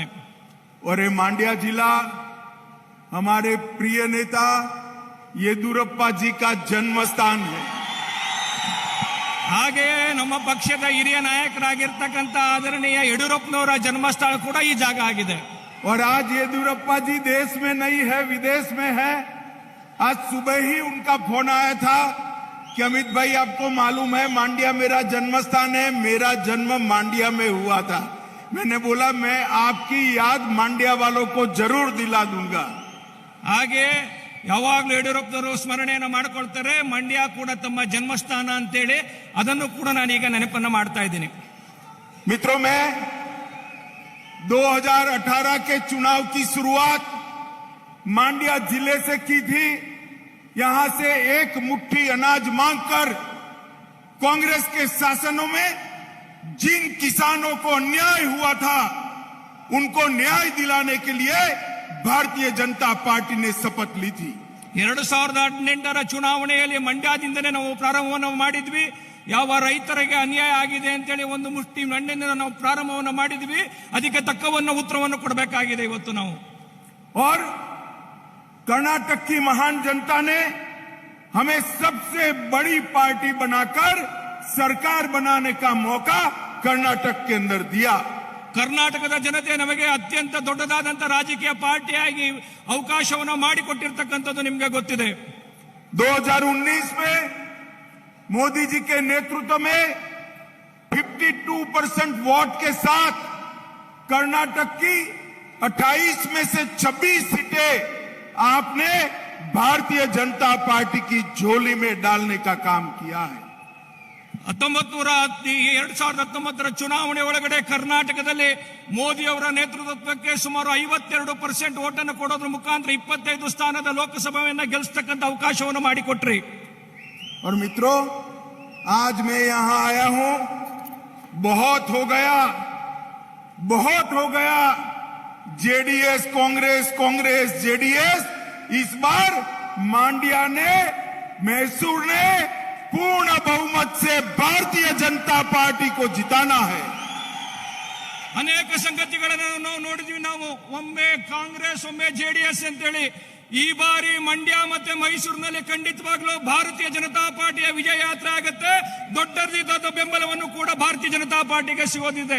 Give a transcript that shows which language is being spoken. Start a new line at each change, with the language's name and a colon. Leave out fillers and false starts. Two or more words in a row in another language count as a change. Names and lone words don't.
Hindi: और ये मांड्या जिला हमारे प्रिय नेता येदुरप्पा जी का जन्म स्थान है.
Kannada: ಹಾಗೆಯೇ ನಮ್ಮ ಪಕ್ಷದ ಹಿರಿಯ ನಾಯಕರಾಗಿರ್ತಕ್ಕಂಥ ಆದರಣೀಯ ಯಡಿಯೂರಪ್ಪನವರ ಜನ್ಮಸ್ಥಳ ಕೂಡ ಈ ಜಾಗ ಆಗಿದೆ.
Hindi: और आज येदुरप्पा जी देश में नहीं है, विदेश में है. आज सुबह ही उनका फोन आया था कि अमित भाई, आपको मालूम है मांड्या मेरा जन्म स्थान है, मेरा जन्म मांड्या में हुआ था. मैंने बोला मैं आपकी याद मांड्या वालों को जरूर दिला दूंगा.
Kannada: ಹಾಗೆ ಯಾವಾಗಲೂ ಯಡಿಯೂರಪ್ಪನವರು ಸ್ಮರಣೆಯನ್ನು ಮಾಡಿಕೊಳ್ತಾರೆ. ಮಂಡ್ಯ ಕೂಡ ತಮ್ಮ ಜನ್ಮಸ್ಥಾನ ಅಂತೇಳಿ ಅದನ್ನು ಕೂಡ ನಾನೀಗ ನೆನಪನ್ನು ಮಾಡ್ತಾ ಇದ್ದೀನಿ.
Hindi: मित्रों, मैं 2018 के चुनाव की शुरुआत मांड्या जिले से की थी. यहां से एक मुट्ठी अनाज मांगकर कांग्रेस के शासनों में जिन किसानों को अन्याय हुआ था उनको न्याय दिलाने के लिए भारतीय जनता पार्टी ने शपथ ली थी.
Kannada: 2018ರ ಚುನಾವಣೆಯಲ್ಲಿ ಮಂಡ್ಯದಿಂದಲೇ ನಾವು ಪ್ರಾರಂಭವನ್ನು ಮಾಡಿದ್ವಿ. ಯಾವ ರೈತರಿಗೆ ಅನ್ಯಾಯ ಆಗಿದೆ ಅಂತೇಳಿ ಒಂದು ಮುಷ್ಟಿ ಮಣ್ಣಿನಿಂದ ನಾವು ಪ್ರಾರಂಭವನ್ನು ಮಾಡಿದ್ವಿ. ಅದಕ್ಕೆ ತಕ್ಕವನ್ನು ಉತ್ತರವನ್ನು ಕೊಡಬೇಕಾಗಿದೆ ಇವತ್ತು ನಾವು.
Hindi: और कर्नाटक की महान जनता ने हमें सबसे बड़ी पार्टी बनाकर सरकार बनाने का मौका कर्नाटक के अंदर दिया.
Kannada: ಕರ್ನಾಟಕದ ಜನತೆ ನಮಗೆ ಅತ್ಯಂತ ದೊಡ್ಡದಾದಂತ ರಾಜಕೀಯ ಪಾರ್ಟಿಯಾಗಿ ಅವಕಾಶವನ್ನು ಮಾಡಿಕೊಟ್ಟಿರ್ತಕ್ಕಂಥದ್ದು ನಿಮಗೆ ಗೊತ್ತಿದೆ.
Hindi: 2019 में मोदी जी के नेतृत्व में 52% वोट के साथ कर्नाटक की 28 में से 26 सीटें आपने भारतीय जनता पार्टी की झोली में डालने का काम किया है.
Kannada: 2019ರ ಚುನಾವಣೆ ಒಳಗಡೆ ಕರ್ನಾಟಕದಲ್ಲಿ ಮೋದಿ ಅವರ ನೇತೃತ್ವಕ್ಕೆ ಸುಮಾರು 52% ಓಟನ್ನು ಕೊಡೋದ್ರ ಮುಖಾಂತರ 25 ಸ್ಥಾನದ ಲೋಕಸಭೆಯನ್ನ ಗೆಲ್ಲಿಸತಕ್ಕಂತ ಅವಕಾಶವನ್ನು ಮಾಡಿಕೊಟ್ರಿ.
Hindi: और मित्रों, आज मैं यहां आया हूं, बहुत हो गया जेडीएस कांग्रेस, कांग्रेस जेडीएस. इस बार मांड्या ने, मैसूर ने पूर्ण बहुमत से भारतीय जनता पार्टी को जिताना है.
Kannada: ಅನೇಕ ಸಂಗತಿಗಳನ್ನು ನಾವು ನೋಡಿದ್ವಿ. ನಾವು ಒಮ್ಮೆ ಕಾಂಗ್ರೆಸ್ ಒಮ್ಮೆ ಜೆಡಿಎಸ್ ಅಂತೇಳಿ ಈ ಬಾರಿ ಮಂಡ್ಯ ಮತ್ತೆ ಮೈಸೂರಿನಲ್ಲಿ ಖಂಡಿತವಾಗ್ಲೂ ಭಾರತೀಯ ಜನತಾ ಪಾರ್ಟಿಯ ವಿಜಯ ಯಾತ್ರೆ ಆಗುತ್ತೆ. ದೊಡ್ಡ ಬೆಂಬಲವನ್ನು ಕೂಡ ಭಾರತೀಯ ಜನತಾ ಪಾರ್ಟಿಗೆ ಸಿಗೋದಿದೆ.